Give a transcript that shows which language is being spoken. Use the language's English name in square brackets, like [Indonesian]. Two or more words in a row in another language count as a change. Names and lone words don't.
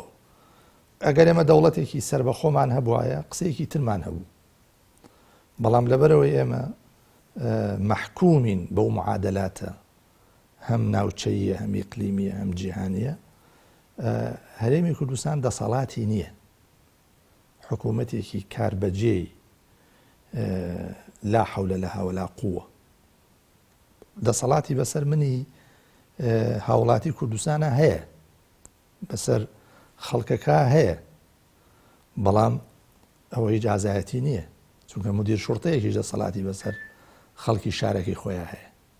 [Central Kurdish] ئەگەر ئێمە دەوڵەتێکی سەر بە خۆمان هەبوایە قسەیەکی ترمان هەبوو بەڵام لەبەرەوەی ئێمە مەحکومین بەو معادلاتە هەم ناوچەیە هەم ئیقلیمیە هەم جیهانیە. هەرێمی کوردستان دەسەڵاتی نییە حکوومەتێکی کاربەجێی [Arabic] لا حول لها ولا قوة. [Central Kurdish] دەسەڵاتی بەسەر منی هاوڵاتی کوردستانە هەیە بەسەر خەڵکەکە هەیە بەڵام ئەوە هیچ ئازایەتی نییە چونکە مدیر شوڕتەیەکیش دەسەڵاتی بەسەر خەڵکی شارێکی خۆیان هەیە.